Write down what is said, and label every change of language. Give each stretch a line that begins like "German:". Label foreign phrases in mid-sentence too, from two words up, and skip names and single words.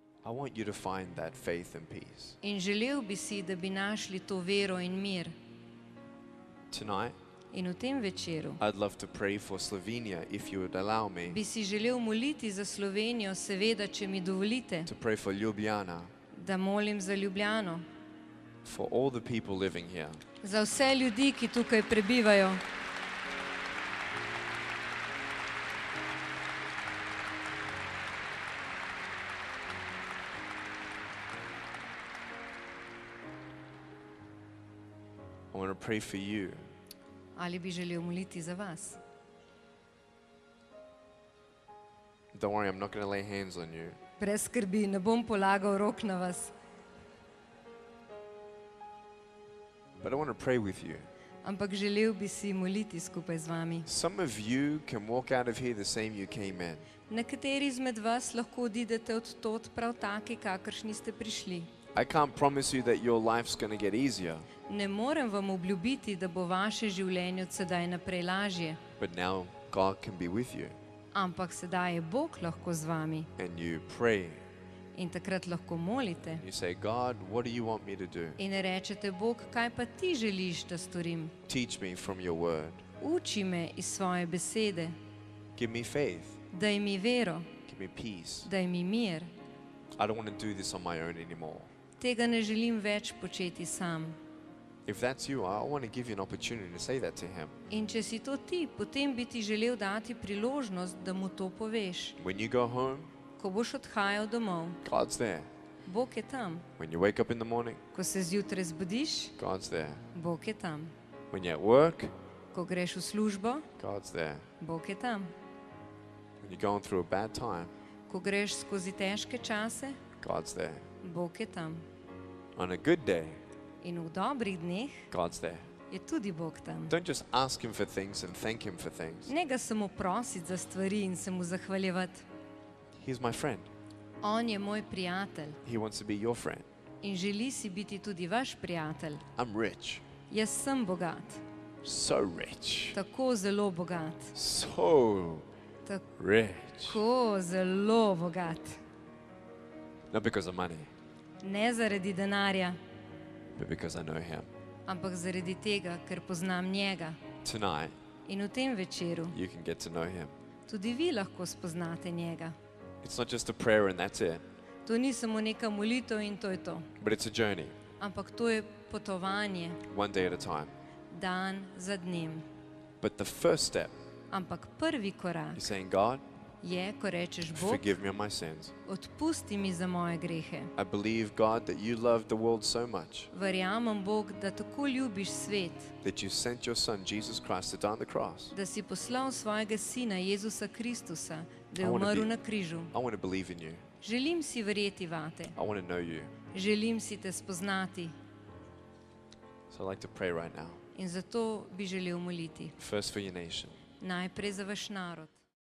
English: I want you to find that faith and peace.
Slovenian: In želel bi si, da bi našli to vero in mir.
English: Tonight,
Slovenian: In v tem večeru
English: I'd love to pray for Slovenia, if you would allow me,
Slovenian: bi si želel moliti za Slovenijo, seveda, če mi dovolite,
English: to pray for Ljubljana,
Slovenian: da molim za Ljubljano,
English: for all the people living here.
Slovenian: za vse ljudi, ki tukaj prebivajo.
English: I want to pray for you.
Slovenian: Ali bi želel moliti za vas?
English: Don't worry, I'm not going to lay hands on you.
Slovenian: Brez skrbi, ne bom polagal rok na vas,
English: But I want to pray with you.
Slovenian: ampak želel bi si moliti skupaj z vami.
English: Some of you can walk out of here the same you came in.
Slovenian: Nekateri izmed vas lahko odidete od tod prav taki, kakršni ste prišli.
English: I can't promise you that your life's going to get easier,
Slovenian: Ne morem vam obljubiti, da bo vaše življenje od sedaj naprej lažje,
English: but now God can be with you.
Slovenian: ampak sedaj je Bog lahko z vami
English: And you pray.
Slovenian: in takrat lahko molite.
English: You say, God, what do you want me to do?
Slovenian: In rečete, Bog, kaj pa ti želiš, da storim?
English: Teach me from your word.
Slovenian: Uči me iz svoje besede,
English: Give me faith.
Slovenian: daj mi vero,
English: Give me peace.
Slovenian: daj mi mir.
English: I don't want to do this on my own anymore.
Slovenian: Tega ne želim več početi sam.
English: If that's you, I want to give you an opportunity to say that to him.
Slovenian: In če si to ti, potem bi ti želel dati priložnost, da mu to poveš.
English: When you go home,
Slovenian: Ko boš odhajal domov,
English: God's there.
Slovenian: Bog je tam.
English: When you wake up in the morning,
Slovenian: Ko se zjutraj zbudiš,
English: God's there.
Slovenian: Bog je tam.
English: When you're at work,
Slovenian: Ko greš v službo,
English: God's there.
Slovenian: Bog je tam.
English: When you're going through a bad time,
Slovenian: Ko greš skozi težke čase,
English: God's there.
Slovenian: Bog je tam.
English: On a good day,
Slovenian: In v dobrih dneh
English: God's there.
Slovenian: je tudi Bog tam.
English: Don't just ask him for things and thank him for things.
Slovenian: Ne ga samo prositi za stvari in se mu zahvaljevati.
English: He's my friend.
Slovenian: On je moj prijatelj
English: He wants to be your friend.
Slovenian: in želi si biti tudi vaš prijatelj.
English: I'm rich.
Slovenian: Jaz sem bogat,
English: So rich.
Slovenian: tako zelo bogat,
English: So rich.
Slovenian: tako zelo bogat.
English: Not because of money,
Slovenian: Ne zaradi denarja,
English: but because I know him.
Slovenian: ampak zaradi tega, ker poznam njega.
English: Tonight,
Slovenian: In v tem večeru
English: you can get to know him.
Slovenian: tudi vi lahko spoznate njega.
English: It's not just a prayer and that's it,
Slovenian: To ni samo neka molitev in to je to,
English: but it's a journey,
Slovenian: ampak to je potovanje,
English: one day at a time.
Slovenian: dan za dnem.
English: But the first step
Slovenian: Ampak prvi korak
English: is saying, God,
Slovenian: je, ko rečeš, Bog,
English: forgive me of my sins.
Slovenian: odpusti mi za moje grehe.
English: I believe, God, that you love the world so much
Slovenian: Verjamem, Bog, da tako ljubiš svet,
English: that you sent your son, Jesus Christ, to die on the cross.
Slovenian: da si poslal svojega sina Jezusa Kristusa, da
English: I
Slovenian: je
English: wanna
Slovenian: umrl
English: be-
Slovenian: na križu.
English: I want to believe in you.
Slovenian: Želim si verjeti vate,
English: I want to know you.
Slovenian: želim si te spoznati
English: So I'd like to pray right now.
Slovenian: in zato bi želel moliti.
English: First for your nation.
Slovenian: Najprej za vaš narod.